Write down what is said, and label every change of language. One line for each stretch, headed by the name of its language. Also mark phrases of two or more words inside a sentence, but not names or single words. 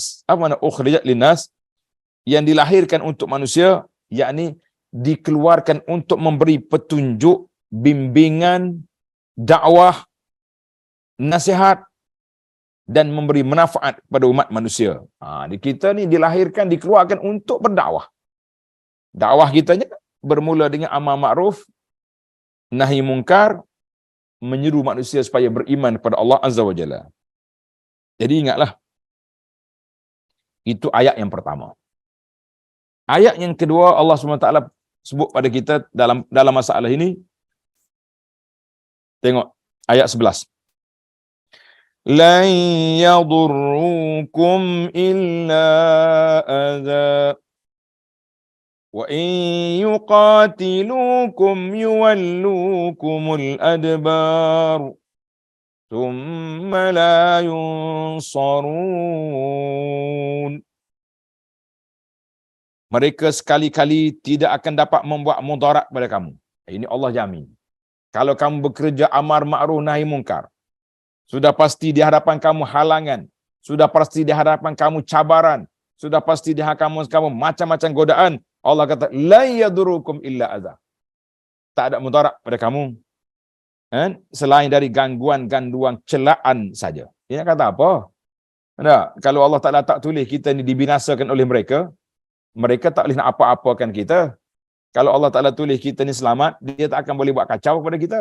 Malay: Apa makna
Arabic: أخرجت للناس?
Malay: Yang dilahirkan untuk manusia, yakni dikeluarkan untuk memberi petunjuk, bimbingan, dakwah, nasihat dan memberi manfaat kepada umat manusia. Kita ni dilahirkan, dikeluarkan untuk berdakwah. Dakwah kitanya bermula dengan
Arabic: أمر معروف نهي منكر,
Malay: menyeru manusia supaya beriman kepada Allah
Arabic: عز وجل.
Malay: Jadi ingatlah, itu ayat yang pertama. Ayat yang kedua, Allah SWT sebut pada kita dalam masalah ini. Tengok ayat 11.
Arabic: لن يضروكم إلا أذى وإن يقاتلوكم يولوكم الأدبار ثم لا ينصرون.
Malay: Mereka sekali-kali tidak akan dapat membuat mudarat pada kamu. Ini Allah jamin. Kalau kamu bekerja
Arabic: أمر معروف نهي منكر,
Malay: sudah pasti di hadapan kamu halangan, sudah pasti di hadapan kamu cabaran, sudah pasti di hadapan kamu macam-macam godaan. Allah kata,
Arabic: لا يضروكم إلا أذى.
Malay: Tak ada mudarat pada kamu selain dari gangguan-gangguan celaan saja. Dia kata apa? Kalau Allah Taala tak tulis kita ni dibinasakan oleh mereka, mereka tak boleh nak apa-apakan kita. Kalau Allah Ta'ala tulis kita ni selamat, dia tak akan boleh buat kacau kepada kita.